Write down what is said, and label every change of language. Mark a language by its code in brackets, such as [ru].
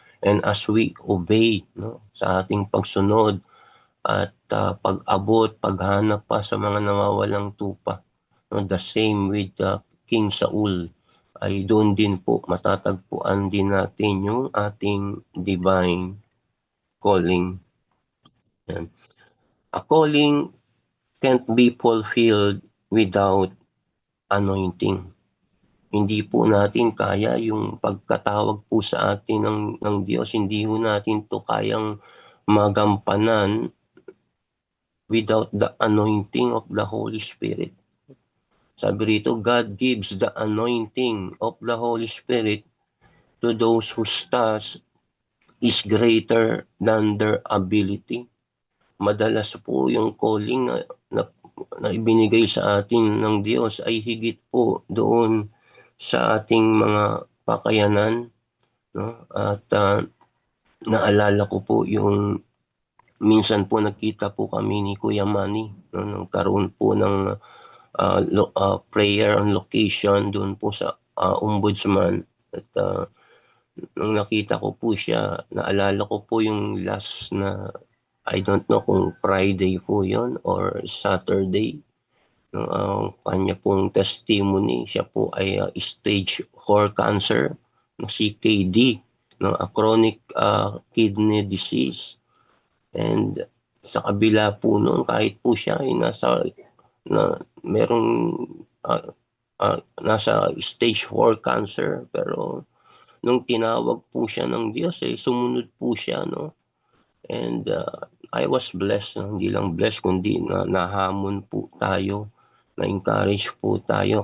[en] And as we obey [tl] sa ating pagsunod at pag-abot, paghanap pa sa mga nawawalang tupa, [en] the same with King Saul, [tl] ay doon din po matatagpuan din natin yung ating divine calling. Yan. [en] A calling can't be fulfilled without anointing. [tl] Hindi po natin kaya yung pagkatawag po sa atin ng Diyos. Hindi po natin to kayang magampanan [en] without the anointing of the Holy Spirit. [tl] Sabi rito, [en] God gives the anointing of the Holy Spirit to those whose task is greater than their ability. [tl] Madalas po yung calling na ibinigay sa atin ng Diyos ay higit po doon sa ating mga pakayanan. At naalala ko po yung minsan po nakita po kami ni Kuya Manny, nagkaroon po ng prayer on location doon po sa Ombudsman. At nung nakita ko po siya, naalala ko po yung last na, [en] I don't know [tl] kung Friday po yon or Saturday, kanya pong testimony. Siya po ay stage 4 cancer, CKD, [en] a chronic kidney disease. [tl] And sa kabila po noon, kahit po siya ay merong nasa stage 4 cancer, pero nung tinawag po siya ng Diyos, sumunod po siya, no? [en] And I was blessed, [tl] hindi lang blessed, kundi nahamon po tayo, na-encourage po tayo.